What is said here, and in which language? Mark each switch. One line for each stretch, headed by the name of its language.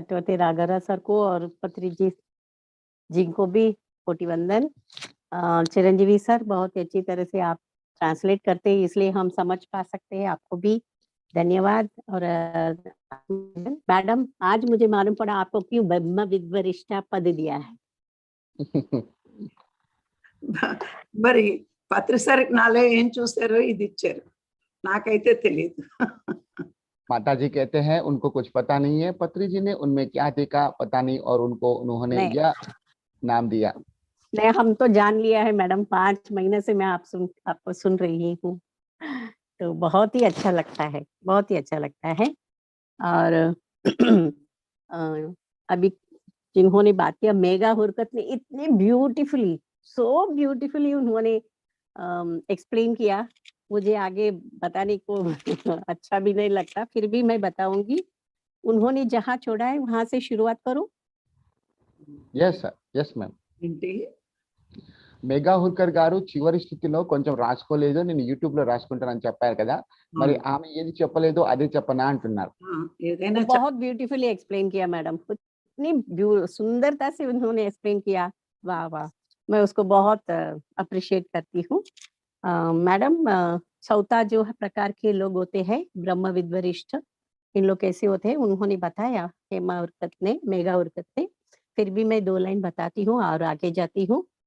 Hindi: Satyavati राघरा sir को और पत्री जी को भी कोटि वंदन। चिरंजीवी सर, बहुत ही अच्छी तरह से आप ट्रांसलेट करते हैं इसलिए हम समझ पा सकते हैं, आपको भी धन्यवाद। और मैडम, आज मुझे मालूम पड़ा आपको क्यों ब्रह्म विद्वरिष्ठा पद दिया है।
Telugu: మరి పత్రిసరికి నాలో ఏం చూసారో ఇది ఇచ్చారు, నాకైతే తెలియదు.
Hindi: माता जी कहते हैं उनको कुछ पता नहीं है, पत्री जी ने उनमें क्या देखा पता नहीं और उन्होंने नहीं। यह नाम दिया। नहीं, हम तो जान लिया है मैडम, 5 महीने से मैं आपको सुन रही हूँ, तो बहुत ही अच्छा लगता है, बहुत ही अच्छा लगता है। और अभी जिन्होंने बात किया, मेगा हुरकत ने इतने ब्यूटीफुली,
English: so beautifully
Hindi: उन्होंने एक्सप्लेन किया, मुझे आगे बताने को अच्छा भी नहीं लगता, फिर भी मैं बताऊंगी। उन्होंने जहाँ छोड़ा है वहां से शुरुआत करो।
English: Yes sir, yes ma'am.
Telugu: ఏంటి? మెగా హుర్కర్ గారు చివరి స్థితిలో కొంచెం రాసుకోలేదు, నేను యూట్యూబ్ లో రాసుకుంటానని చెప్పారు కదా, మరి ఆమె ఏది చెప్పలేదో అదే చెప్పనా అంటున్నారు। ఏదైనా
Hindi: तो बहुत ब्यूटीफुली एक्सप्लेन किया मैडम, इतनी सुंदरता से उन्होंने एक्सप्लेन किया, वाह वाह, मैं उसको बहुत अप्रिशिएट करती हूँ। मैडम, चौथा जो प्रकार के लोग होते हैं ब्रह्म विद्वरिष्ठ, इन लोग कैसे होते हैं उन्होंने बताया हेमा उर्कत ने, मेगा उर्कत ने, फिर भी मैं 2 लाइन बताती हूँ और आगे जाती हूँ।